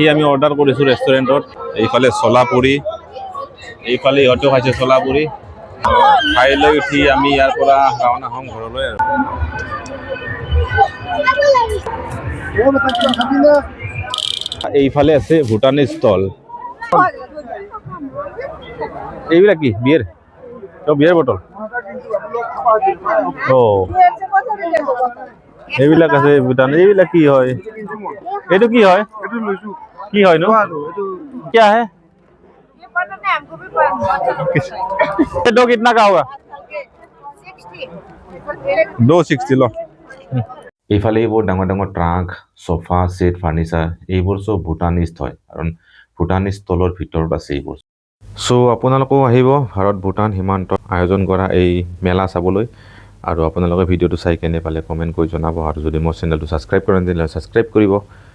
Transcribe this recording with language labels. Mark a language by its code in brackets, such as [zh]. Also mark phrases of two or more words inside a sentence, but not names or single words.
[as] আমি অৰ্ডাৰ কৰিছোঁ ৰেষ্টুৰেণ্টত এইফালে চলাপুৰি এইফালে ইহঁতেও খাইছে চলাপুৰি খাই লৈ উঠি আমি ইয়াৰ পৰা ৰাওনা হ'ম ঘৰলৈ আৰু এইফালে আছে ভূটানী ষ্টল এইবিলাক কি বিয়েৰ [en] beer bottle [as] এইবিলাক আছে ভূটান এইবিলাক কি হয় এইটো কি হয় কি হয় নো [hi] क्या है ये पता नहीं हमको भी पता ये दो कितना का होगा 260 लो [as] এইফালে এইবোৰ ডাঙৰ ডাঙৰ [en] truck sofa set furniture [as] এইবোৰ সব ভূটানিষ্ট হয় কাৰণ ভূটানিষ্ট তলৰ ভিতৰত আছে এইবোৰ সো আপোনালোকেও আহিব ভাৰত ভূটান সীমান্ত আয়োজন কৰা এই মেলা চাবলৈ আৰু আপোনালোকে ভিডিঅ'টো চাই কেনে পালে কমেণ্ট কৰি জনাব আৰু যদি মোৰ চেনেলটো ছাবস্ক্ৰাইব কৰে তেতিয়াহ'লে ছাবস্ক্ৰাইব কৰিব